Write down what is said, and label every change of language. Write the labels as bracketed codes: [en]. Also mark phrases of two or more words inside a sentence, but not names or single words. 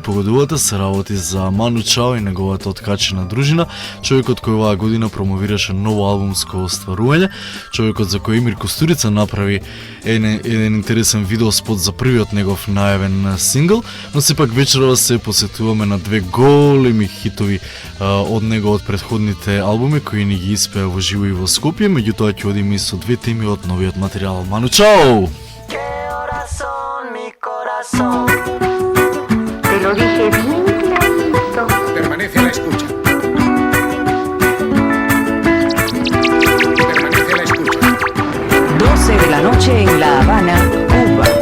[mk] Погодувате, се работи за Ману Чао и неговата откачена дружина, човекот кој оваа година промовираше ново албумско остварување, човекот за кој Емир Кустурица направи еден интересен видеоспот за првиот негов најавен сингл, но сепак вечерова се посетуваме на две големи хитови од него од претходните албуми кои ни ги испеа во живо и во Скопје. Меѓутоа ќе одиме и со две теми од новиот материјал. Ману Чао! [es] Te lo dije bien clarito. Permanece a la escucha. Permanece a la escucha. 12 de la noche en La Habana, Cuba.